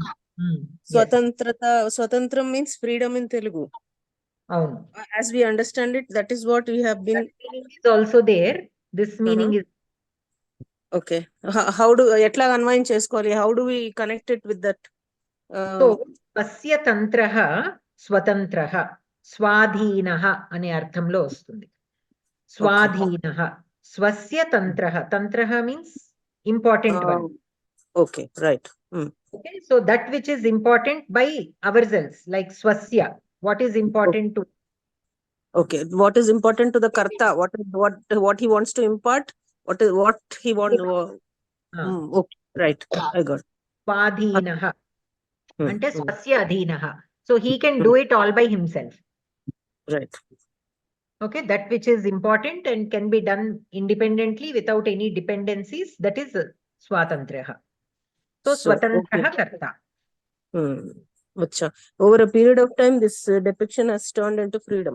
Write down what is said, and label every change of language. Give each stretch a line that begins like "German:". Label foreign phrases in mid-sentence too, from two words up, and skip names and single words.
English: Swatantram means freedom in Telugu. As we understand it, that is what we have been. That meaning is also there. This meaning is. Okay. How do
Telugu: ఎట్లా అన్వయన్ చేస్కోలి?
English: How do we connect it with that?
Sanskrit: So अस्य तन्त्रः स्वतन्त्रः स्वाधीनः
Telugu: అనే అర్థంలో వస్తుంది.
Sanskrit: स्वाधीनः स्वस्य तन्त्रः.
English: Tantraha means important one. Okay, right. Okay, so that which is important by ourselves, like swasya. What is important to? Okay, what is important to the karta? What he wants to impart? What he wants? Okay, right. I got.
Sanskrit: स्वाधीनः। Ante स्वस्य अधीनः.
English: So he can do it all by himself. Right. Okay, that which is important and can be done independently without any dependencies, that is swatantraha.
Sanskrit: So स्वतन्त्रः कर्ता.
English: Over a period of time, this depiction has turned into freedom.